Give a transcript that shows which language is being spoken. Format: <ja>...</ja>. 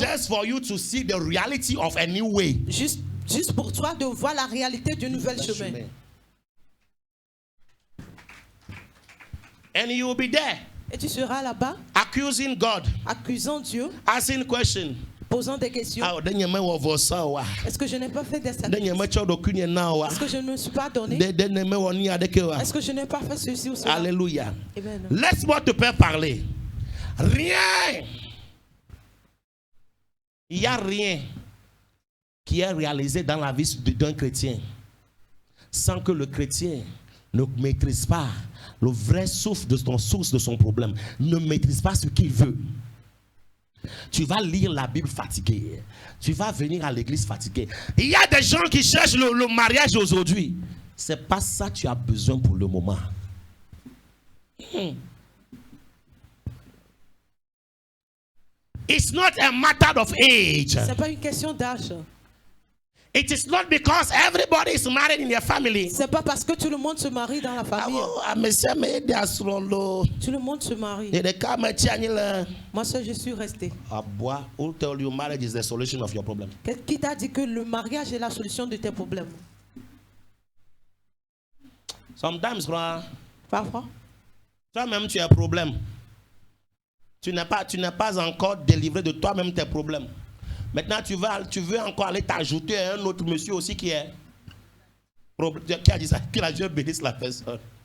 <en>just for you to see the reality of a new way.</en> <fr>juste pour toi de voir la réalité du nouvel chemin.</fr> <en>And you will be there</en> <fr>Et tu seras là-bas,</fr> <en>accusing God,</en> <fr>accusant Dieu,</fr> <en>asking questions.</en> <fr>posant des questions. Est-ce que je n'ai pas fait des sacrifices? Est-ce que je ne me suis pas donné? Est-ce que je n'ai pas fait ceci ou cela? Alléluia. Amen. Laisse-moi te faire parler. Rien. Il n'y a rien qui est réalisé dans la vie d'un chrétien sans que le chrétien ne maîtrise pas le vrai source de son problème, ne maîtrise pas ce qu'il veut. Tu vas lire la Bible fatigué, tu vas venir à l'église fatigué. Il y a des gens qui cherchent le mariage aujourd'hui. C'est pas ça que tu as besoin pour le moment.</fr> <en>It's not a matter of age.</en> <fr>C'est pas une question d'âge.</fr> <en>It is not because everybody is married in their family.</en> <fr>C'est pas parce que tout le monde se marie dans la famille. Tout le monde se marie. Moi seul, je suis resté.</fr> <en>Who told you marriage is the solution of your problem?</en> <fr>Qui t'a dit que le mariage est la solution de tes problèmes?</fr> <en>Sometimes,</en> <fr>Parfois, toi-même tu as un problème. Tu n'es pas encore délivré de toi-même tes problèmes. Maintenant, tu veux encore aller t'ajouter à un autre monsieur aussi qui a dit ça, que la Dieu bénisse la personne.</fr>